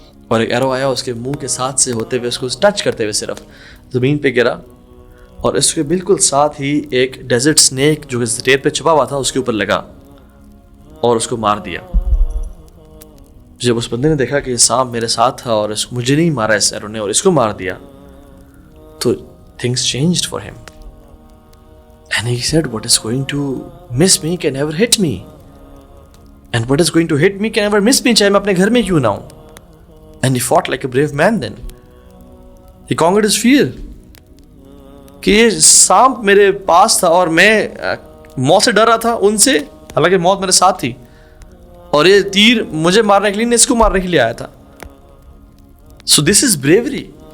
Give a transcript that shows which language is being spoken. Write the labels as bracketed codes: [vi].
[ur] اور ایک ایرو آیا اس کے منہ کے ساتھ سے ہوتے ہوئے اس کو ٹچ کرتے ہوئے صرف زمین پہ گرا, اور اس کے بالکل ساتھ ہی ایک ڈیزرٹ سنیک جو ریت پہ چھپا ہوا تھا اس کے اوپر لگا اور اس کو مار دیا. جب اس بندے نے دیکھا کہ یہ سانپ میرے ساتھ تھا اور مجھے نہیں مارا اس ایرو نے اور اس کو مار دیا, تو [en] things changed for him. And he said, what is going to miss me can never hit me. And what is going to hit me can never miss me, [ur] چاہے میں اپنے گھر میں کیوں نہ ہوں. [en] And he fought like a brave man then. He conquered his fear. [ur] کہ یہ سانپ میرے پاس تھا اور میں موت سے ڈر رہا تھا ان سے, حالانکہ موت میرے ساتھ تھی, اور یہ تیر مجھے مارنے کے لیے نہیں, اس کو مارنے کے لیے آیا تھا. [en] So this is bravery.